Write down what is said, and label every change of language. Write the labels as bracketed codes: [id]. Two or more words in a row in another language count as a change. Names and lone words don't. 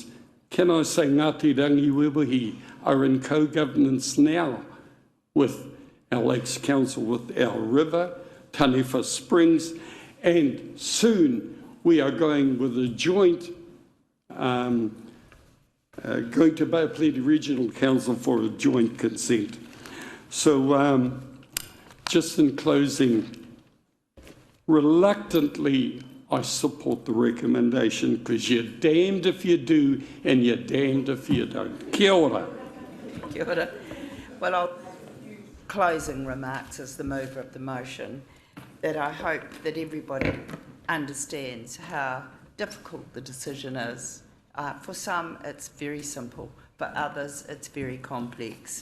[en] Can I say Ngāti Rangi Wewahi are in co-governance now with our Lakes Council, with our river, Taniwha Springs, and soon we are going with a joint going to Baipaliti Regional Council for a joint consent. So just in closing, reluctantly I support the recommendation because you're damned if you do and you're damned if you don't. [mi] Kia ora. Kia ora. [en] Well, I'll closing remarks as the mover of the motion, that I hope that everybody understands how difficult the decision is. For some, it's very simple. For others, it's very complex.